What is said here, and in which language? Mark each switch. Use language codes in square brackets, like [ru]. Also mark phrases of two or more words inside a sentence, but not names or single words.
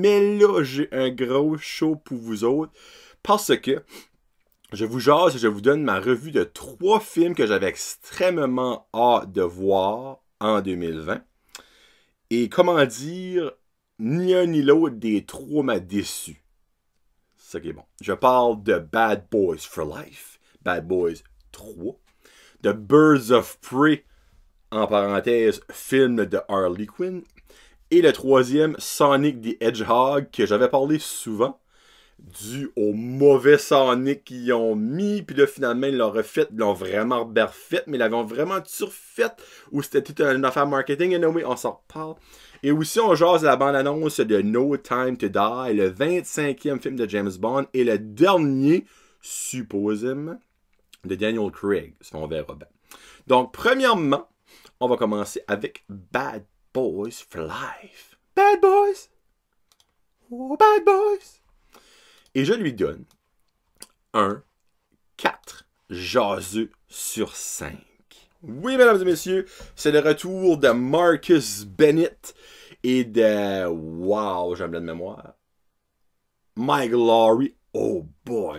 [fr] Mais là, j'ai un gros show pour vous autres. Parce que je vous jase et je vous donne ma revue de 3 films que j'avais extrêmement hâte de voir en 2020. Et comment dire, ni un ni l'autre des 3 m'a déçu. C'est ça qui est bon. Je parle de Bad Boys for Life, Bad Boys 3, The Birds of Prey, en parenthèse, film de Harley Quinn, et le 3e, Sonic the Hedgehog, que j'avais parlé souvent, dû au mauvais Sonic qu'ils ont mis, puis là, finalement, ils l'ont refait, ils l'ont vraiment refait, mais ils l'avaient vraiment surfait, ou c'était toute une affaire marketing, et anyway, on s'en reparle. Et aussi, on jase la bande-annonce de No Time to Die, le 25e film de James Bond, et le dernier, supposément, de Daniel Craig. On verra bien. Donc, premièrement, on va commencer avec Bad Boys for Life. Bad Boys! Oh, Bad Boys! Et je lui donne un 4 jaseux sur 5. Oui, mesdames et messieurs, c'est le retour de Marcus Bennett et de... Wow, j'ai un blanc de mémoire. Mike Lowrey. [en] Oh boy!